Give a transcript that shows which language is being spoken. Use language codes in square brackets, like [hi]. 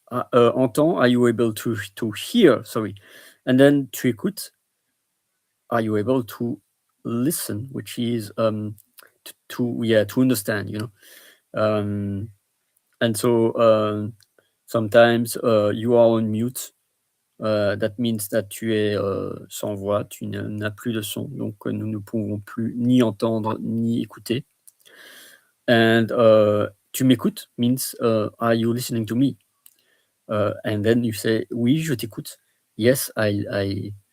[en] Are you able to hear? Sorry. And then [fr] tu écoutes? [en] Are you able to listen? Which is to understand, and so sometimes you are on mute. That means that [fr] tu es sans voix, tu n'as plus de son, donc nous ne pouvons plus ni entendre ni écouter. [en] And [fr] tu m'écoutes [en] means, are you listening to me? And then you say, [fr] oui, je t'écoute. [en] Yes, I